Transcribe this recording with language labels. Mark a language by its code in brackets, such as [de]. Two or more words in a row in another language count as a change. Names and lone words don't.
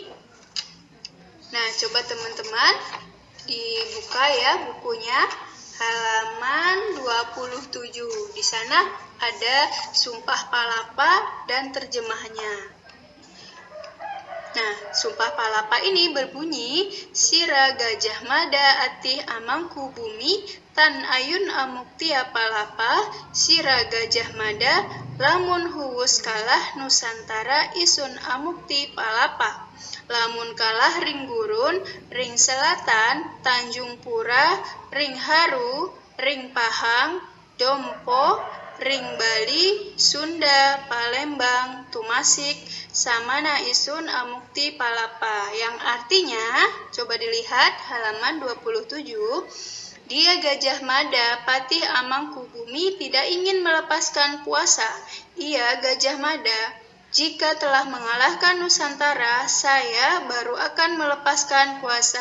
[id] Nah, coba teman-teman dibuka ya bukunya, halaman 27. Di sana ada Sumpah Palapa dan terjemahnya. Nah, Sumpah Palapa ini berbunyi, [kaw] Sira Gajah Mada atih amangku bumi, tan ayun amuktia palapa, Sira Gajah Mada, lamun huwus kalah Nusantara isun amukti palapa. Lamun kalah ring gurun, ring selatan, Tanjung Pura, ring Haru, ring Pahang, Dompo, ring Bali, Sunda, Palembang, Tumasik, samana isun amukti palapa. [id] Yang artinya, coba dilihat halaman 27, dia Gajah Mada, patih amangku bumi, tidak ingin melepaskan puasa. Ia Gajah Mada, jika telah mengalahkan Nusantara, saya baru akan melepaskan kuasa.